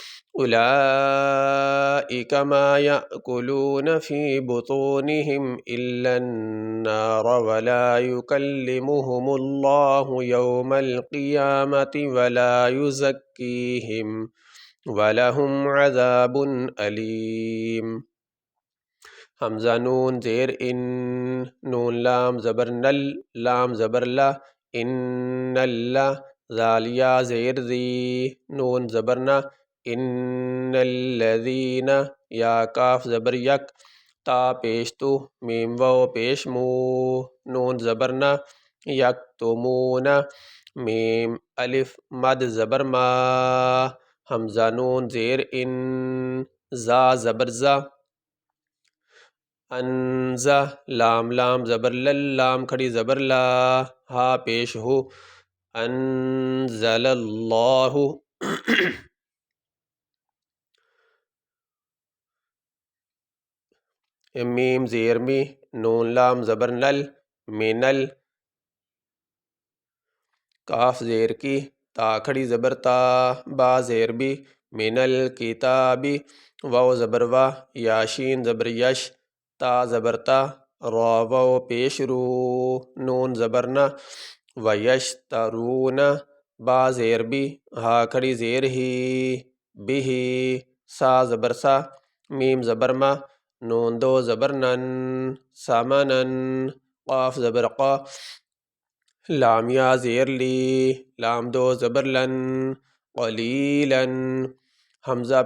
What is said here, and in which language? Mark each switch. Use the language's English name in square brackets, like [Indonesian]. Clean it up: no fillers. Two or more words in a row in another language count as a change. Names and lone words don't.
[Arabic] أولئك ما يأكلون في بطونهم إلا النار ولا يكلمهم الله يوم القيامة ولا يزكيهم وَلَهُمْ عَذَابٌ علیم۔ [Urdu] حمزہ نون زیر ان، نون لام زبر نل، لام زبر لا، [Arabic] ان اللہ، [Urdu] ذال یا زیر زی، نون زبر نا، [Arabic] ان الذین، [Urdu] یا کاف زبر یک، تا پیش تو، میم واو پیش مو، نون زبر نا، یکتمون، میم الف مد زبر ما، حمزہ نون زیر ان، زا زبر زا، انزا، لام لام زبر لل، لام کھڑی زبر لا، ہا پیش ہو، [Arabic] انزل اللہ، [Urdu] میم زیر می، نون لام زبر نل، منل، کاف زیر کی، تا کھڑی زبر تا، با زیر بی، [Arabic] من الکتابی، [Urdu] واو زبر وا، یا شین زبر یش، تا زبر تا، را واو پیش رو، نون زبر نا، ویشترون، با زیر بی، ہا کھڑی زیر ہی، بھی، سا زبر سا، میم زبر ما، نون دو زبر نن، سمنن، قاف زبر قا، لام یا زیر لی، لام دو زبر لن، قلیلن، حمزہ